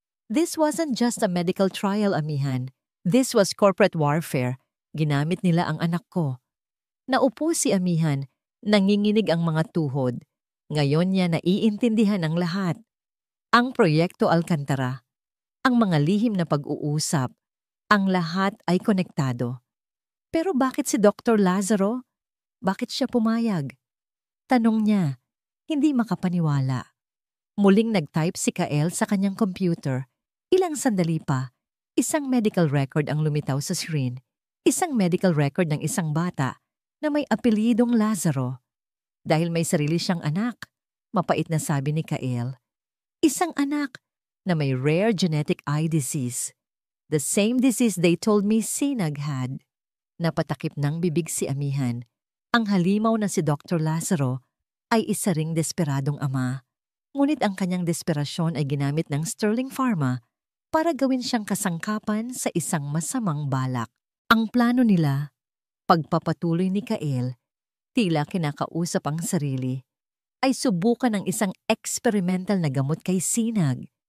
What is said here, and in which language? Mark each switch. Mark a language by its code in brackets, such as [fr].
[en] This wasn't just a medical trial, Amihan. This was corporate warfare. [tl] Ginamit nila ang anak ko. Naupo si Amihan, nanginginig ang mga tuhod. Ngayon niya naiintindihan ang lahat. Ang Proyekto Alcantara, ang mga lihim na pag-uusap, ang lahat ay konektado. Pero bakit si Dr. Lazaro? Bakit siya pumayag? Tanong niya, hindi makapaniwala. Muling nag-type si Kael sa kanyang computer. Ilang sandali pa, isang medical record ang lumitaw sa screen. Isang medical record ng isang bata na may apelyidong Lazaro. Dahil may sarili siyang anak, mapait na sabi ni Kael. Isang anak na may [en] rare genetic eye disease. The same disease they told me Sinag had. [tl] Napatakip ng bibig si Amihan. Ang halimaw na si Dr. Lazaro ay isa ring desperadong ama. Ngunit ang kanyang desperasyon ay ginamit ng Sterling Pharma para gawin siyang kasangkapan sa isang masamang balak. Ang plano nila, pagpapatuloy ni Kael, tila kinakausap ang sarili, ay subukan ng isang experimental na gamot kay Sinag.